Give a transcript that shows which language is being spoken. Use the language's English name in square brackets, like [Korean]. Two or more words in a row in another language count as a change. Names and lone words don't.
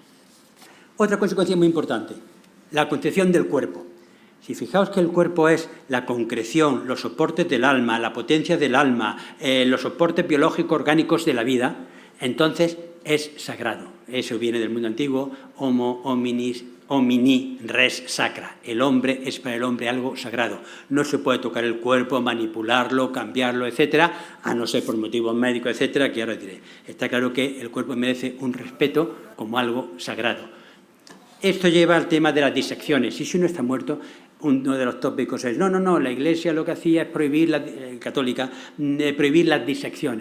[Spanish] Otra consecuencia muy importante, la concepción del cuerpo. Si fijaos que el cuerpo es la concreción, los soportes del alma, la potencia del alma, los soportes biológicos orgánicos de la vida, entonces es sagrado. Eso viene del mundo antiguo, [Latin] homo hominis, homini res sacra. [Spanish] El hombre es para el hombre algo sagrado. No se puede tocar el cuerpo, manipularlo, cambiarlo, etcétera, a no ser por motivos médicos, etcétera, que ahora diré. Está claro que el cuerpo merece un respeto como algo sagrado. Esto lleva al tema de las disecciones. Si uno está muerto, uno de los tópicos es, no, la Iglesia lo que hacía es prohibir, católica, prohibir las disecciones.